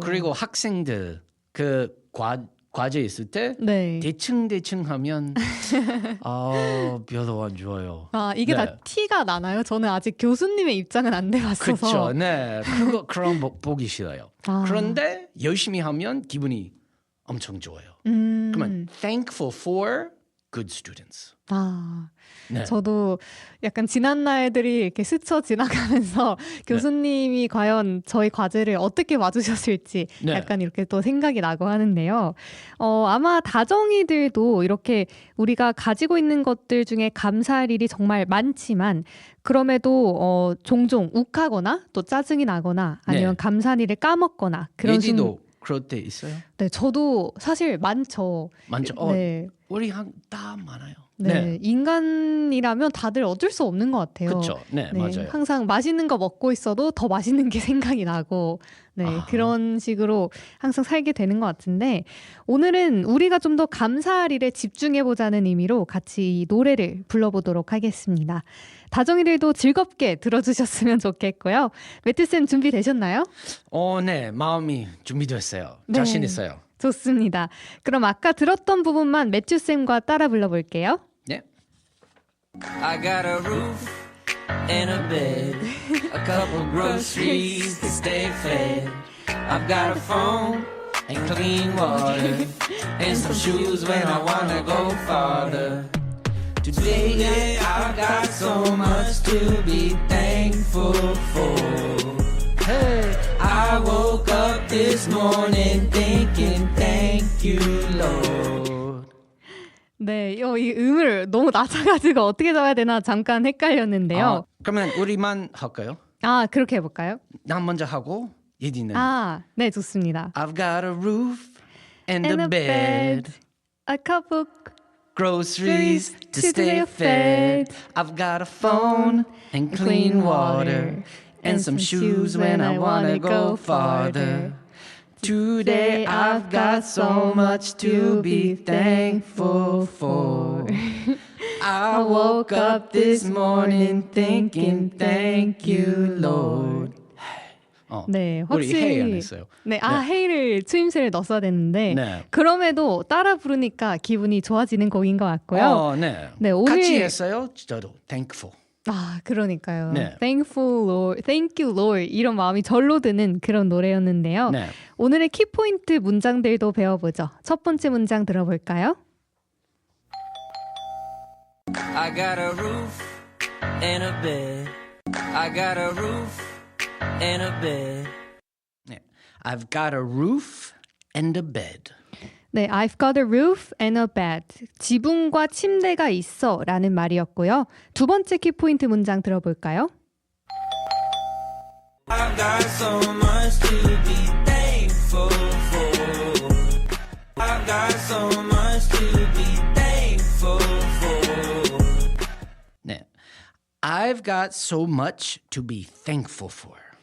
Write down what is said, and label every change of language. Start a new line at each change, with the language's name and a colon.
Korean: 그리고 학생들 그 과제 있을 때 네. 대충 하면 별로 안 좋아요. 이게 네. 다 티가 나나요? 저는 아직 교수님의 입장은 안 돼봤어서. 그렇죠. 네. 그런 보기 싫어요. 그런데 열심히 하면 기분이 엄청 좋아요. 그러면
English: thankful for good students.
Korean: 네. 저도 약간 지난 날들이 이렇게 스쳐 지나가면서 교수님이 과연 저희 과제를 어떻게 와주셨을지 네. 약간 이렇게 또 생각이 나고 하는데요. 아마 다정이들도 이렇게 우리가 가지고 있는 것들 중에 감사할 일이 정말 많지만 그럼에도 종종 욱하거나 또 짜증이 나거나 아니면 네. 감사한 일을 까먹거나 그런 예디도 그럴 때 있어요? 네, 저도 사실 많죠. 많죠. 네. 우리 다 많아요. 네, 인간이라면 다들 어쩔 수 없는 것 같아요. 그렇죠. 네, 맞아요. 항상 맛있는 거 먹고 있어도 더 맛있는 게 생각이 나고, 네, 그런 식으로 항상 살게 되는 것 같은데, 오늘은 우리가 좀 더 감사할 일에 집중해보자는 의미로 같이 이 노래를 불러보도록 하겠습니다. 다정이들도 즐겁게 들어주셨으면 좋겠고요. 매트쌤 준비되셨나요? 네, 마음이 준비됐어요. 네. 자신 있어요. 좋습니다. 그럼 아까 들었던 부분만 매튜쌤과 따라 불러볼게요. 네.
English: I got a roof and a bed, a couple groceries to stay fed. I've got a phone and clean water, and some shoes when I wanna go farther. Today I've got so much to be thankful for. Hey, I woke up this morning thinking thank you, Lord.
Korean: 네, 이 음을 너무 낮아가지고 어떻게 잡아야 되나 잠깐 헷갈렸는데요. 그러면 우리만 할까요? 그렇게 해볼까요? 난 먼저 하고 예디는 네, 좋습니다.
English: I've got a roof and a bed, a couple groceries to stay fed. I've got a phone and clean water, and some shoes when I wanna go farther. Today I've got so much to be thankful for. I woke up this morning thinking thank you, Lord.
Korean: 네, 우리 확실히 헤이 안 했어요. 네, 헤이를 추임새를 넣었어야 됐는데 네. 그럼에도 따라 부르니까 기분이 좋아지는 곡인 것 같고요. 네. 네, 오늘 같이 했어요. 저도 thankful. 아, 그러니까요. 네.
English: Thankful Lord, Thank you Lord
Korean: 이런 마음이 절로 드는 그런 노래였는데요. 네. 오늘의 키포인트 문장들도 배워보죠. 첫 번째 문장 들어볼까요?
English: I got a roof and a bed. I got a roof and a bed.
Korean: 네.
English: I've got a roof and a bed.
Korean: 네,
English: I've got a roof and a bed.
Korean: 지붕과 침대가 있어 라는 말이었고요. 두 번째 키포인트 문장 들어볼까요?
English: I've got so much to be thankful for. I've got so much to be thankful for.
Korean: 네.
English: I've got so much to be thankful for.